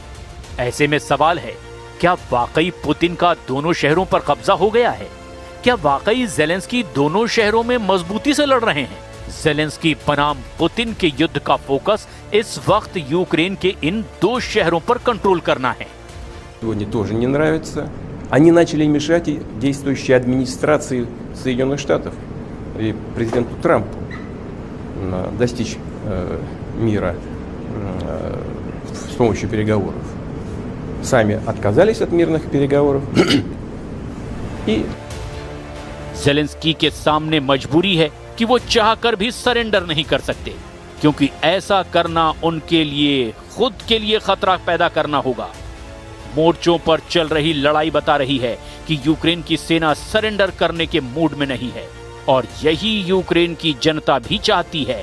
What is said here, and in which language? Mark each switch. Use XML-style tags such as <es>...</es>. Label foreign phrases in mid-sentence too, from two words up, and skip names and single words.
<hi>ऐसे में सवाल है, क्या वाकई पुतिन का दोनों शहरों पर कब्जा हो गया है? क्या वाकई जेलेंस्की दोनों शहरों में मजबूती से लड़ रहे हैं? जेलेंस्की बनाम पुतिन के युद्ध का फोकस इस वक्त यूक्रेन के इन 2 शहरों पर कंट्रोल करना है।</hi> <ru>Сегодня тоже не нравится. Они начали мешать и действующей администрации Соединенных Штатов и президенту Трампу достичь мира с помощью переговоров. Сами отказались от мирных переговоров и</ru> <hi>जेलेंस्की के सामने मजबूरी है कि वो चाहकर भी सरेंडर नहीं कर सकते, क्योंकि ऐसा करना उनके लिए खुद के लिए खतरा पैदा करना होगा। मोर्चों पर चल रही लड़ाई बता रही है कि यूक्रेन की सेना सरेंडर करने के मूड में नहीं है, और यही यूक्रेन की जनता भी चाहती है।</hi>